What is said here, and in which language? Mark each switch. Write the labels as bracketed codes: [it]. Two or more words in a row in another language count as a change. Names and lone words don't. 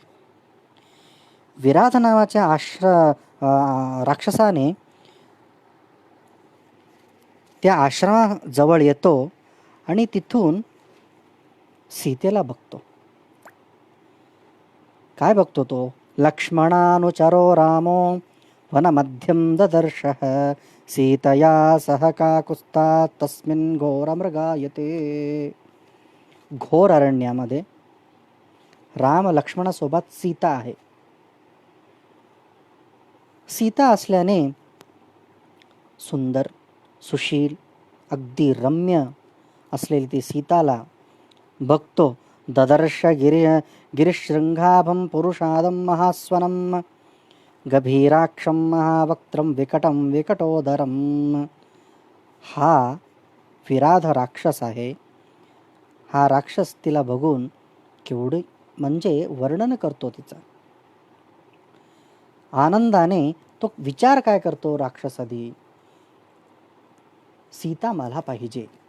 [mr] विराध नावाच्या राक्षसाने त्या आश्रमाजवळ येतो आणि तिथून सीतेला बघतो. काय बघतो तो? [sa] लक्ष्मणानुचरो रामो वनमध्यं ददर्शः सीतया सह काकुत्स्थात् तस्मिन् घोरमृगायते. [mr] घोर अरण्यामध्ये राम लक्ष्मणासोबत सीता आहे. सीता असल्याने सुंदर, सुशील, अगदी रम्य असलेली ती सीताला बघतो. [sa] ददर्श गिरिशृंगाभं पुरुषादं महास्वनं गभीराक्षं महावक्त्रं विकटं विकटोदरं. [mr] हा विराध राक्षस आहे. हा राक्षस तिला बघून केवढे म्हणजे वर्णन करतो तिचा. आनंदाने तो विचार काय करतो राक्षस आधी, सीता मला पाहिजे.